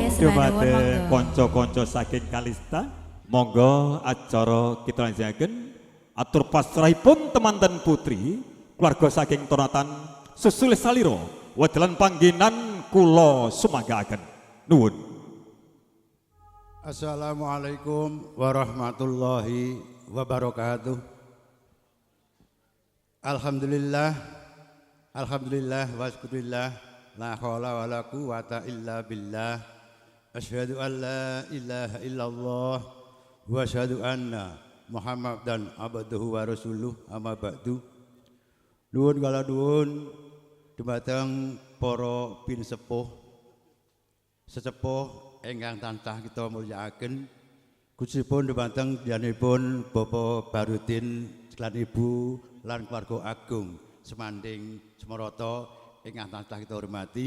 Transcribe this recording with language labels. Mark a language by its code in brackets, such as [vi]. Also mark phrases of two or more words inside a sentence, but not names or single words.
[jv] Nggih, sembah nuwun, dumateng monggo. kanca-kanca saking Kalista. Monggo acara kita lanjutaken atur pasrahipun temanten putri keluarga saking Tonatan sesulih salira wedalan panggenan kula sumanggaken. Nuwun. [ar] السلام عليكم ورحمة الله وبركاته. الحمد لله، الحمد لله والشكر لله، لا حول ولا قوة إلا بالله. أشهد أن لا إله إلا الله وأشهد أن محمدا عبده ورسوله، أما بعد. [jv] Nuwun kala nuwun dumateng para pinsepuh sesepuh ingkang tansah kita mulyakaken. Khususipun dumateng diyanipun Bapak Barudin lan Ibu lan keluarga agung semanding Semarata ingkang tansah kita hormati.